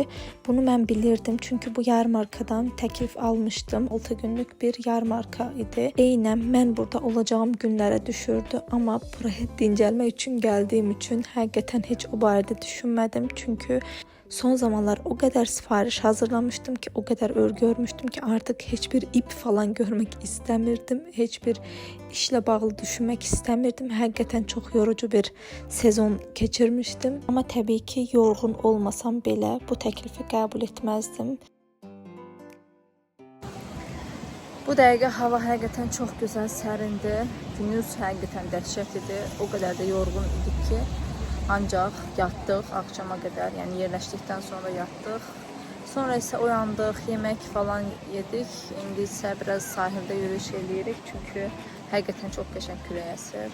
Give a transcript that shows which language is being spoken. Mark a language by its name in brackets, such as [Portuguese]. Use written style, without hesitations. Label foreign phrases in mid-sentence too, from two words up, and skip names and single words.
[Azerbaijani] Bunu mən bilirdim çünki bu yarmarkadan təklif almışdım. 6 günlük bir yarmarka idi. Eynən mən burada olacağım günlərə düşürdü, amma buraya dincəlmək üçün gəldiyim üçün həqiqətən heç o barədə düşünmədim. [Turkish] Çünki son zamanlar o kadar sipariş hazırlamıştım ki, o kadar örgü örmüştüm ki artık hiçbir ip falan görmek istemirdim. Hiçbir işle bağlı düşünmek istemirdim. Hakikaten çok yorucu bir sezon geçirmiştim. Ama tabii ki yorgun olmasam bile bu teklifi kabul etmezdim. [Azerbaijani] Bu dəqiqə hava həqiqətən çox gözəl, sərindi. Günüz həqiqətən dəhşət idi. O qədər də yorğun idik ki, Ancaq yatdıq axşama qədər, yəni yerləşdikdən sonra yatdıq. Sonra isə oyandıq, yemək falan yedik. İndi isə biraz sahildə yürüyüş eləyirik, çünki həqiqətən çox qəşəng külək əsir.